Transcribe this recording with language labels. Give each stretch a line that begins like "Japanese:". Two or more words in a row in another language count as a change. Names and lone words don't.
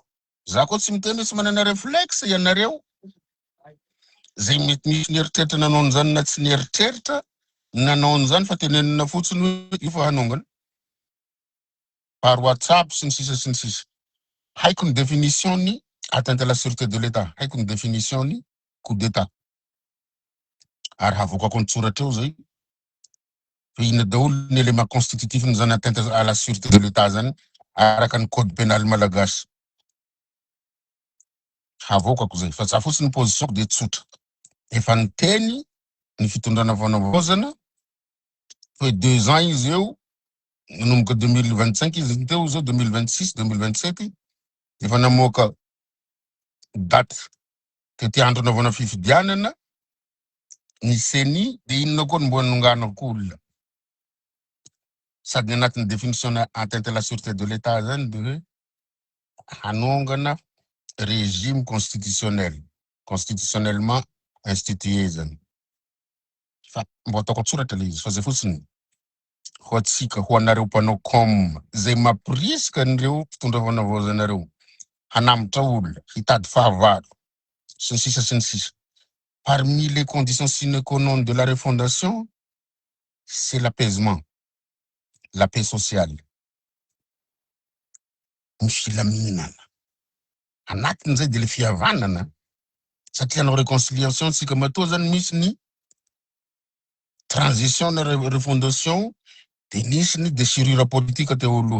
Malagasy: Za koa tsy miteny tsy manana réflexe ianareo zay mety misy ny eritreritra nanao an'izany na tsy ny eritreritra nanao an'izany fa tenenina fotsiny hoe io fa hanongana par WhatsApp sy ny sisa sy ny sisa. Haiko ny définition ny
French: atteinte à la sûreté de l'État,
Malagasy: haiko ny définition ny
French: coup d'état.
Malagasy: Ary havoakako ny tsoratra eo zay fa ina daholo ny
French: élément constitutif
Malagasy: ny zany
French: atteinte à la sûreté de l'État
Malagasy: zany araka ny
French: code pénal
Malagasy: malagasy. Havoakako zay fa za fotsiny
French: position de
Malagasy: tsotra. Efa niteny ny fitondrana fanavozana hoe 2 ans izy eo nanomboka 2025 izy teo zao 2026 2027 efa namoaka date tety andro naovana fifidianana ny CENI de inona koa mbo nonganako olona sady anatin'ny définition
French: atteinte à la sûreté de l'État
Malagasy: zany de hoe hanongana
French: régime constitutionnel constitutionnellement institué
Malagasy: zany. Fa mbo ataoko tsoratra le izy fa zay fotsiny ho atsika ho anareo mpanao com zay mampirisika an'ireo mpitondra fanavozanareo hanambotra olona hitady fahavalo sy ny sisa sy ny sisa.
French: Parmi les conditions sine qua non de la refondation, c'est l'apaisement, la paix sociale.
Malagasy: Ny filaminana. Anatin'izay de le fihavanana satria anao réconciliation sika matoa zany misy ny transition na refondation de nisy ny
French: déchirure politique
Malagasy: teo aloha.